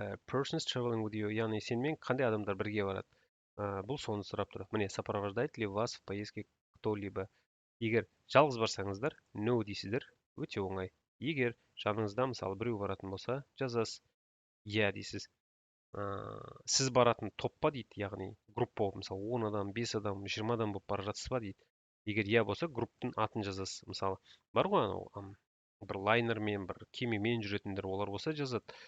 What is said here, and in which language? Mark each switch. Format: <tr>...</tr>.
<en>Persons traveling with you,</en> <kk>яғни сенмен қандай адамдар бірге барады. Бұл соны сұрап тұр.</kk> <ru>Міне, сопровождает ли вас в поездке кто-либо.</ru> <kk>Егер жалғыз барсаңыздар, no дейсіздер, өте оңай. Егер жаныңызда мысалы біреу баратын болса, жазасыз, иә дейсіз. сіз баратын топ па дейді, яғни группа болып, мысалы 10 адам, 5 адам, 20 адам болып бара жатсыз ба дейді. Егер иә болса, групптың атын жазасыз. Мысалы бар ғой анау бір лайнермен, бір кемемен жүретіндер, олар болса жазады.</kk>